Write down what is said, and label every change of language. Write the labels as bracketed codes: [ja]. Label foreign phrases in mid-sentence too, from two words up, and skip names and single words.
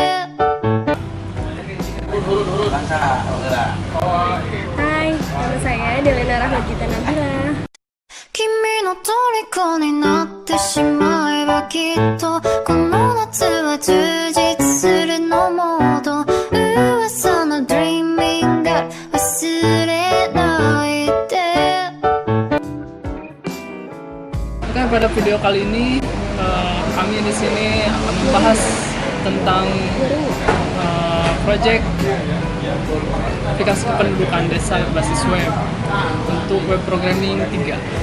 [id] Hai, nama saya Delena Rahmajita Nabila. [ja] 君の虜になってしまえばきっとこの夏は充実するのモード噂の Dreaming Girl 忘れないで [id] Oke, pada video kali ini kami di sini akan membahas tentang proyek aplikasi kependudukan desa berbasis web untuk [en] web programming [id] 3.